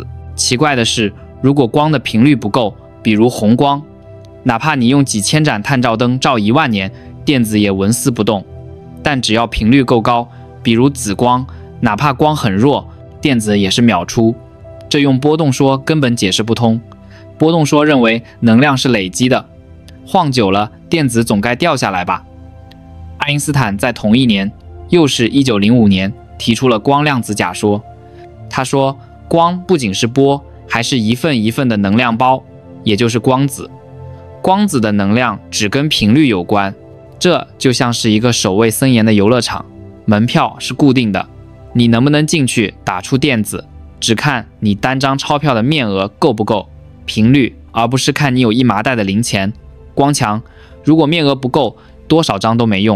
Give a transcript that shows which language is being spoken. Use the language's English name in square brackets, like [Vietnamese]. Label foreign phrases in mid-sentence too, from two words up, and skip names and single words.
[Chinese] 奇怪的是，如果光的頻率不夠，比如紅光，哪怕你用幾千盞探照燈照1萬年，電子也紋絲不動。但只要頻率夠高，比如紫光，哪怕光很弱，電子也是秒出。這用波動說根本解釋不通。波動說認為能量是累積的，晃久了，電子總該掉下來吧。愛因斯坦在同一年，又是1905年，提出了光量子假說。他說，光不僅是波，還是一份一份的能量包，也就是光子。光子的能量只跟頻率有關，這就像是一個守衛森嚴的遊樂場，門票是固定的，你能不能進去打出電子，只看你單張鈔票的面額夠不夠，頻率，而不是看你有1麻袋的零錢。光強，如果面額不夠，多少張都沒用。